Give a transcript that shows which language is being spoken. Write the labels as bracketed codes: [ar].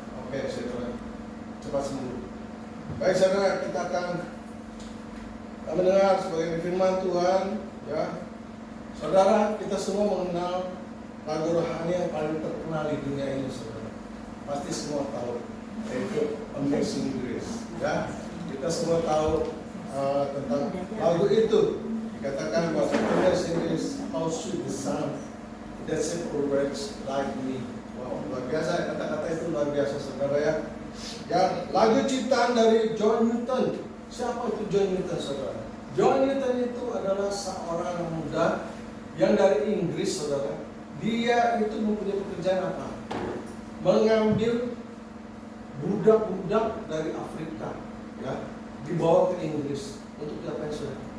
[id] Oke, saudara, cepat sembuh. Baik saudara, kita akan mendengar sebagai firman Tuhan. Ya, saudara, kita semua mengenal lagu rohani yang paling terkenal di dunia ini, saudara. Pasti semua tahu, yaitu Amazing Grace. Ya, kita semua tahu tentang lagu itu. Dikatakan bahwa [en] Amazing Grace, how sweet the sound that saved a wretch like me. [id] Wow, luar biasa, kata-kata itu luar biasa saudara ya. Ya, lagu ciptaan dari John Newton. Siapa itu John Newton saudara? John Newton itu adalah seorang muda yang dari Inggris saudara. Dia itu mempunyai pekerjaan apa? Mengambil budak-budak dari Afrika, ya, dibawa ke Inggris untuk diapain saudara?